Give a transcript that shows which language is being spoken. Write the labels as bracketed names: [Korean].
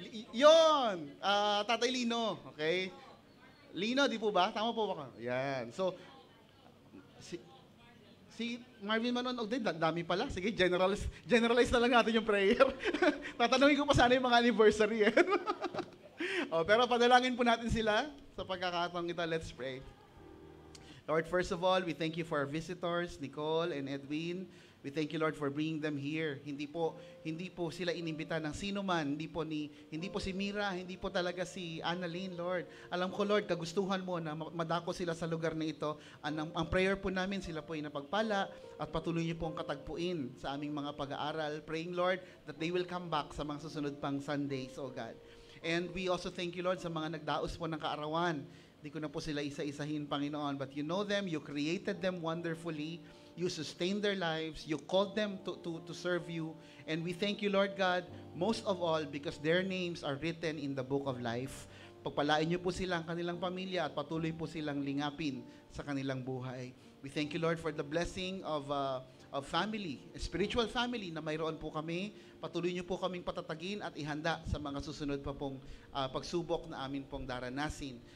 [Filipino] Yon! Tatay Lino, okay? Lino, di po ba? Tama po ba? Ayan. So, si Marvin Manon, dami pala. Sige, generalize na lang natin yung prayer. Tatanungin ko pa sana yung mga anniversary. Pero padalangin po natin sila sa pagkakataong ito. [English] Let's pray. Lord, first of all, we thank you for our visitors, Nicole and Edwin. We thank you, Lord, for bringing them here. [Filipino] Hindi po sila inimbita ng sino man. Hindi po si Mira, hindi po talaga si Annalyn, Lord. Alam ko, Lord, kagustuhan mo na madako sila sa lugar na ito. Ang prayer po namin, sila po ay napagpala at patuloy niyo pong katagpuin sa aming mga pag-aaral. [English] Praying, Lord, that they will come back [Filipino] sa mga susunod pang [English] Sundays, oh God. And we also thank you, Lord, [Filipino] sa mga nagdaos po ng kaarawan. Hindi ko na po sila isa-isahin, Panginoon. [English] But you know them, you created them wonderfully. You sustained their lives. You called them to serve you. And we thank you, Lord God, most of all, because their names are written in the book of life. [Filipino] Pagpalain niyo po sila, ang kanilang pamilya, at patuloy po silang lingapin sa kanilang buhay. [English] We thank you, Lord, for the blessing of family, a spiritual family [Filipino] na mayroon po kami. Patuloy niyo po kaming patatagin at ihanda sa mga susunod pa pong pagsubok na amin pong daranasin.